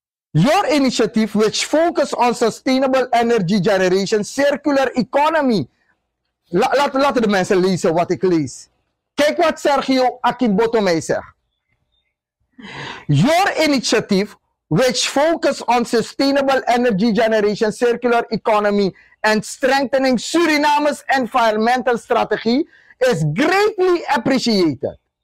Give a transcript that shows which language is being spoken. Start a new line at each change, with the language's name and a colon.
English: Your initiative which focus on sustainable energy generation, circular economy.
Dutch: Laten de mensen lezen wat ik lees. Kijk wat Sergio Akimboto mij zegt.
English: Your initiative which focus on sustainable energy generation, circular economy and strengthening Suriname's environmental strategy is greatly appreciated.